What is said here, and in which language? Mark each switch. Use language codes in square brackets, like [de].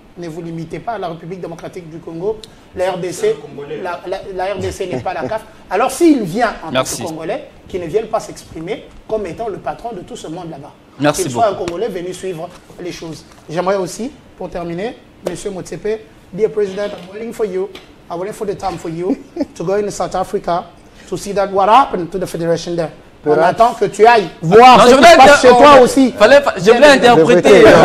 [fr] Ne vous limitez pas à la République démocratique du Congo. La RDC, la RDC n'est pas la CAF. Alors s'il vient en tant que Congolais, qu'il ne vienne pas s'exprimer comme étant le patron de tout ce monde là-bas. Merci qu'il soit un Congolais venu suivre les choses. J'aimerais aussi, pour terminer, M. [en] Motsepe, Dear President, I'm waiting for you. I'm waiting for the time for you to go in South Africa to see that what happened to the federation there. [fr] On attend que tu ailles voir ce qui se passe chez toi aussi. Je voulais interpréter.